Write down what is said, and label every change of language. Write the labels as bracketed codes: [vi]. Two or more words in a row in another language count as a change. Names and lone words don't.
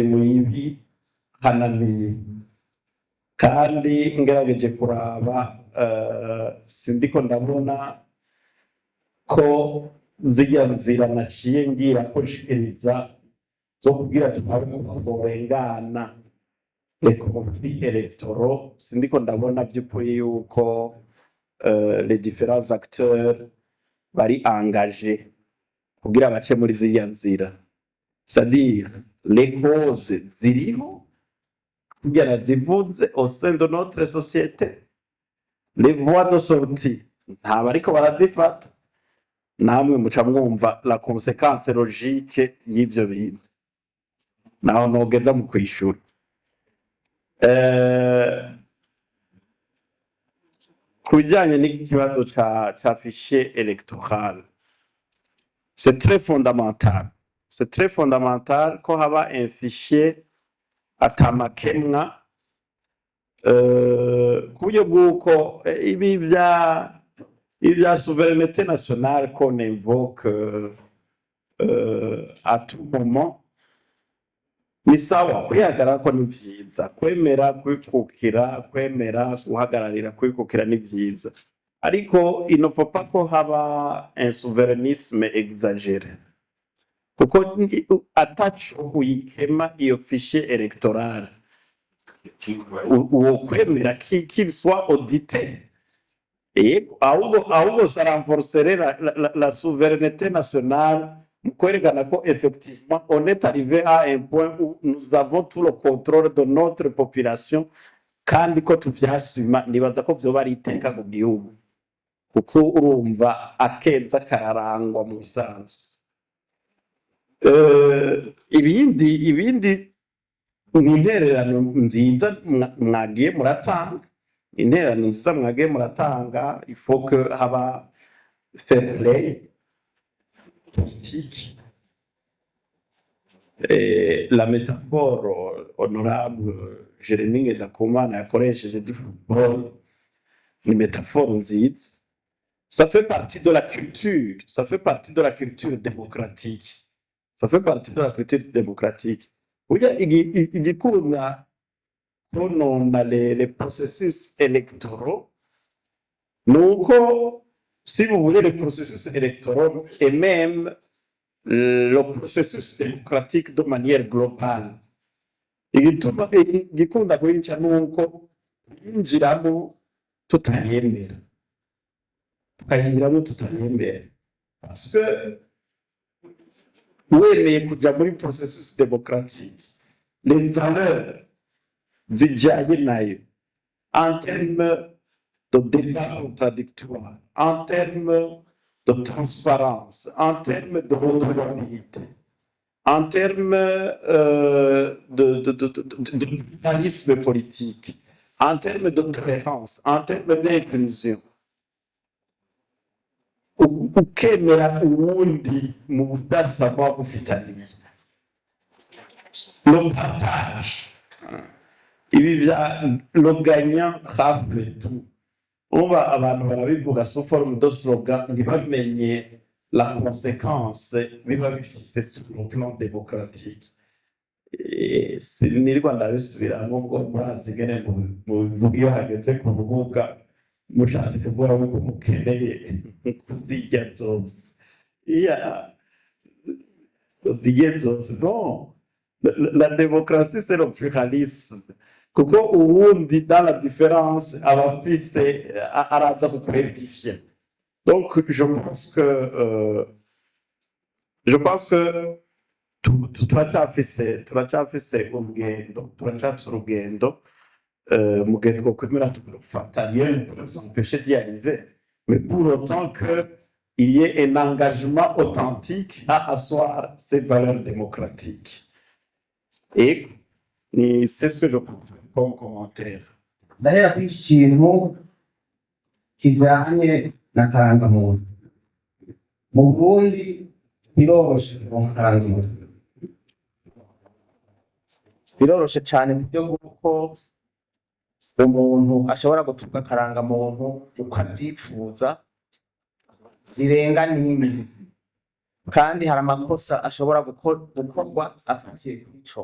[rn] mu ibi hananiye, kandi ngerageje kuraba sindiko ndabona ko zirya nzira naciye ngira ko nshikiriza zo kugira tubabe kurengana [fr] les conflits électoraux, [rn] sindiko ndabona by'ukuri yuko [fr] les différents acteurs [rn] bari engagés kugira bace muri ziriya nzira. [fr] C'est-à-dire les causes [rn] ziriho kugira zivuze [fr] au sein de notre société, les voies de sortie [rn] ntabwo ariko barazifata, namwe muca mwumva [fr] la conséquence logique [rn] y'ivyo bintu, naho nogeza mu kwishura. Ku bijyanye n'ikibazo ca [fr] fichier électoral, c'est très fondamental. C'est très fondamental [rn] ko haba [fr] un fichier [rn] atamakemwa, ku buryo bw'uko ibi vya [fr] souveraineté nationale qu'on invoque à tout moment, [rn] ni sawa kwihagarara ko ni vyiza, kwemera kwikukira, kwemera guhagararira kwikukira ni vyiza, ariko [fr] il ne faut pas [rn] ko haba [fr] un souverainisme exagéré, [rn] kuko ataco uyikema iyo [fr] fichier électoral [rn] uwo kwemera [fr] qu'il soit audité, et ahubwo ça renforcerait la souveraineté nationale, [rn] kwerekana ko [fr] effectivement on est arrivé à un point où nous avons tout le contrôle de notre population, [rn] kandi ko tuvyasuma. Nibaza ko vyoba ari iteka ku gihugu, kuko urumva akeza kararangwa mu bisanzwe. Ibindi ni intererano nziza mwagiye muratanga, intererano nziza mwagiye muratanga. [fr] Il faut que haba [en] fair play [fr] politique. La métaphore honorable Jérémie Ngendakumana yakoresheje du football ni métaphore nziza. Ça fait partie de la culture, ça fait partie de la culture démocratique, ça fait partie de la culture démocratique. [rn] Burya igikunda konona [fr] les processus électoraux nuko, si vous voulez, les processus électoraux et même le processus démocratique de manière globale, [rn] igikunda kwinjira nuko yinjiramo tutayemera, [fr] parce que [rn] wemeye kuja muri [fr] processus démocratique, les valeurs [rn] zijanye nayo [fr] en termes de débat contradictoire, en termes de transparence, en termes de redevabilité, en termes de pluralisme politique, en termes de tolérance, en termes d'inclusion. [rn] ukemera uwundi mu budasa muba mufitaniye, [fr] le partage, [rn] ibi bya [fr] le gagnant après tout. [rn] Uba abantu barabivuga [fr] sous forme de slogan [rn] ntibamenye [fr] la conséquence [rn] biba bifite [fr] sur le plan démocratique. [rn] Sinirwa ndabisubiramo ngo murazi gene mu iyo hageze ku rubuga mushatse kuvuga ko mukeneye kuzirya zose. Zirya zose non. [fr] La démocratie c'est le pluralisme. [rn] Kuko uwundi [fr] dans la différence [rn] abafise araza kukwedifier. [fr] Donc je pense que [rn] turacyafise urugendo mugende ko kwemera tufatanye [fr] pour s'empêcher d'y arriver, mais pour autant que il y ait un engagement authentique à asseoir ces valeurs démocratiques. Et c'est ce que je trouve comme commentaire. [rn] ndahera kuri iki kintu kijanye na karangamuntu. Mu Burundi biroroshe kuronka karangamuntu, biroroshe cyane mu buryo bw'uko umuntu ashobora gutunga karangamuntu uko abyifuza zirenga n'imwe, kandi hari amakosa ashobora gukorwa afatiye kuri co.